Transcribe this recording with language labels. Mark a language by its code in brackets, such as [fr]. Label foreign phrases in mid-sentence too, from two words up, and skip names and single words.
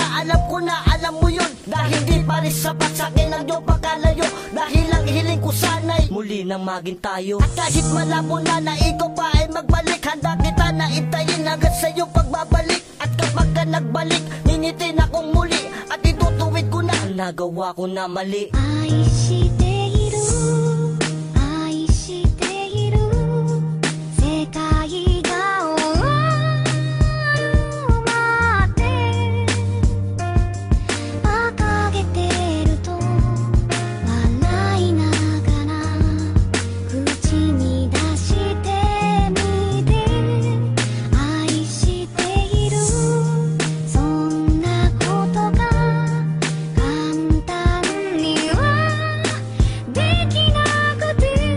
[tl] Alam ko na alam mo yun, dahil di pa rin sapat sa'kin ang iyong pagkalayo. Dahil ang hiling ko sana'y muli nang maging tayo. At kahit malabo na na ikaw pa ay magbalik, handa kita na intayin hanggang sa iyong pagbabalik. At kapag ka nagbalik, ningitin akong muli, at itutuwid ko na ang nagawa ko na mali. [ja] 愛している愛している世界が終わるまで馬鹿げてると笑いながら口に出してみて愛しているそんなことが簡単にはできなくて